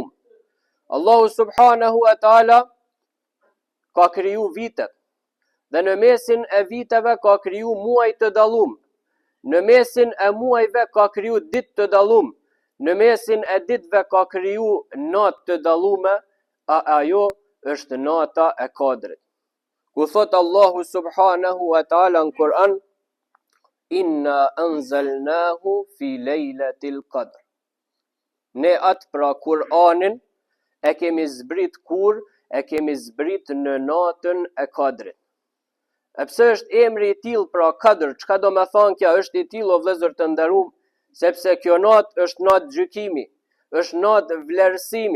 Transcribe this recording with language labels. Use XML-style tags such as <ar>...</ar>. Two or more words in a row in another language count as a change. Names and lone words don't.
<sq>Allahu</sq> <ar>سبحانه وتعالى</ar> <sq>ka kriju vitet dhe në mesin e viteve ka kriju muaj të dallum. Në mesin e muajve ka kriju ditë të dallum. Në mesin e ditëve ka kriju natë të dallume, ajo është nata e Kadrit. Ku thot Allahu</sq> <ar>سبحانه وتعالى</ar> <sq>në Kur'an,</sq> <ar>إنا أنزلناه في ليلة القدر.</ar> <sq>Ne atë pra Kur'anin e kemi zbrit kur? E kemi zbrit në natën e Kadrit. E pse është emri i tillë pra Kadr? Çka do me thonë kja? Është i tillë o vëllezër të nderuam, sepse kjo natë është natë gjykimi, është natë vlerësimi.</sq>